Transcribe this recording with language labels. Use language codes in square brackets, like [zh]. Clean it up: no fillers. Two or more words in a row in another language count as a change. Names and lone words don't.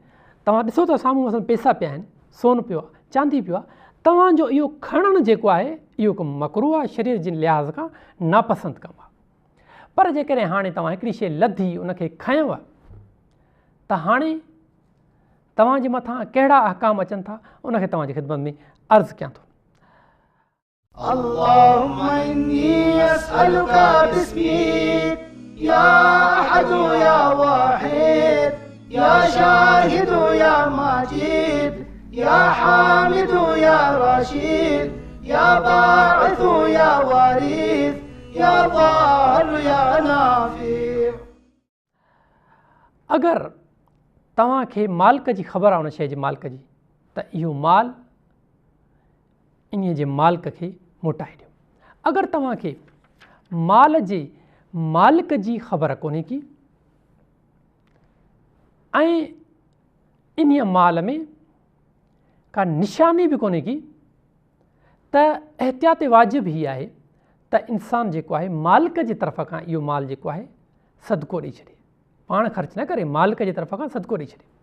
[sd] तव्हां ॾिसो था साम्हूं मसइलनि पैसा पिया आहिनि, सोन पियो आहे, चांदी पियो आहे, तव्हांजो इहो खणणु जेको आहे इहो कमु मकरूह आहे, शरीर जे लिहाज़ खां नापसंदि कमु आहे। पर जेकॾहिं हाणे तव्हां हिकिड़ी शइ लधी उनखे खयव त हाणे तव्हांजे मथां कहिड़ा अहकाम अचनि था उनखे तव्हांजी ख़िदमत में अर्ज़ु कयां थो। [ar] اللهم إني أسألك باسمك يا أحد يا واحد يا شاهد يا ماجد يا حامد يا رشيد يا باعث يا وارث يا ضار يا نافع। [sd] अगरि तव्हांखे मालिक जी ख़बर आहे उन शइ जे मालिक जी, त इहो माल इन जे मालिक खे मोटाए ॾियो। अगरि तव्हांखे माल जे मालिक जी ख़बर कोन्हे की ऐं इन माल में का निशानी बि कोन्हे की त एहतियात वाजिब ही आहे त इंसान जेको आहे मालिक जे तरफ़ खां इहो माल जेको आहे सदको ॾेई छॾे, पाण ख़र्च न करे, मालिक जे तरफ़ खां सदको ॾेई छॾे।